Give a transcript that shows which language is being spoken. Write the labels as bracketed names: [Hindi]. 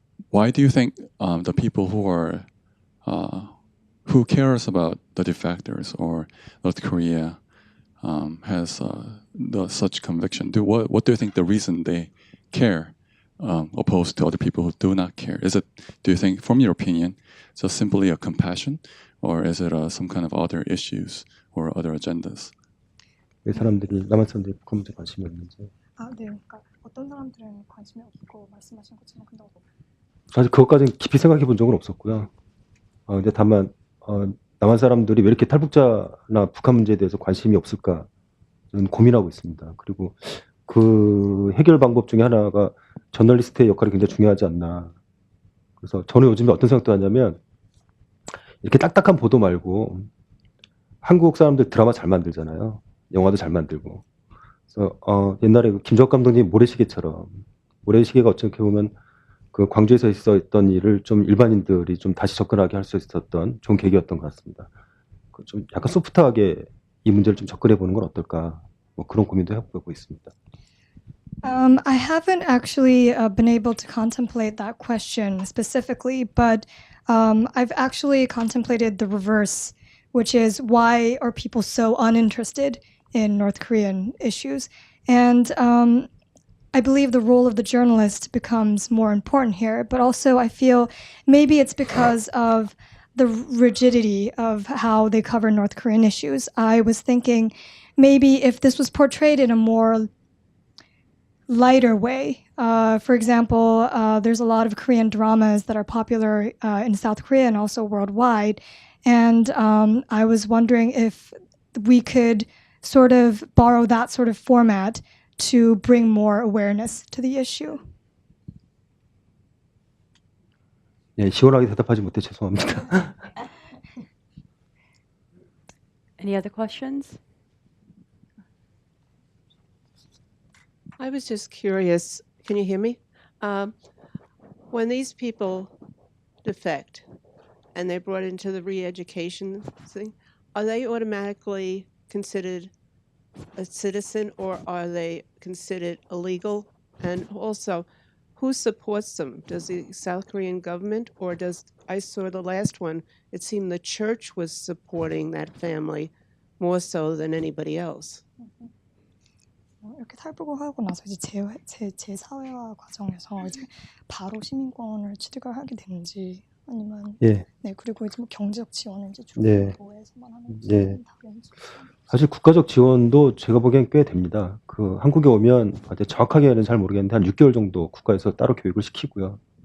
[English] Why do you think the people who cares about the defectors or North Korea has such conviction? What do you think the reason they care opposed to other people who do not care? Do you think, from your opinion, just simply a compassion, or is it some kind of other issues or other agendas? [Korean] 왜 남한 사람들이 북한 문제 관심이 없는지. 네, 그러니까 어떤 사람들은 관심이 없고 말씀하신 것처럼 근데 사실 그것까지는 깊이 생각해 본 적은 없었고요. 근데 다만 남한 사람들이 왜 이렇게 탈북자나 북한 문제에 대해서 관심이 없을까 저는 고민하고 있습니다. 그리고 그 해결 방법 중에 하나가 저널리스트의 역할이 굉장히 중요하지 않나. 그래서 저는 요즘에 어떤 생각도 하냐면 이렇게 딱딱한 보도 말고 한국 사람들 드라마 잘 만들잖아요. 영화도 잘 만들고. 그래서 옛날에 그 김정학 감독님 모래시계처럼 모래시계가 어떻게 보면 그 광주에서 있었던 일을 좀 일반인들이 좀 다시 접근하게 할 수 있었던 좋은 계기였던 것 같습니다. 좀 약간 소프트하게 이 문제를 좀 접근해 보는 건 어떨까? 뭐 그런 고민도 해보고 있습니다. [English] I haven't actually been able to contemplate that question specifically, but I've actually contemplated the reverse, which is why are people so uninterested in North Korean issues? And I believe the role of the journalist becomes more important here, but also I feel maybe it's because of the rigidity of how they cover North Korean issues. I was thinking maybe if this was portrayed in a more lighter way. For example, there's a lot of Korean dramas that are popular in South Korea and also worldwide. And I was wondering if we could sort of borrow that sort of format to bring more awareness to the issue. [Korean] 네, 시원하게 대답하지 못해 죄송합니다. [English] Any other questions? I was just curious. Can you hear me? When these people defect and they're brought into the re-education thing, are they automatically considered a citizen or are they considered illegal? And also, who supports them? Does the South Korean government or does, I saw the last one, it seemed the church was supporting that family more so than anybody else. [Korean] 이렇게 탈북을 하고 나서 이제 제 사회화 과정에서 이제 바로 시민권을 취득을 하게 되는지 아니면 예, 네 그리고 이제 뭐 경제적 지원을 이제 네. 주로에서만 하는지 네. 다른지. 사실 국가적 지원도 제가 보기엔 꽤 됩니다. 그 한국에 오면 정확하게는 잘 모르겠는데 한 6개월 정도 국가에서 따로 교육을 시키고요.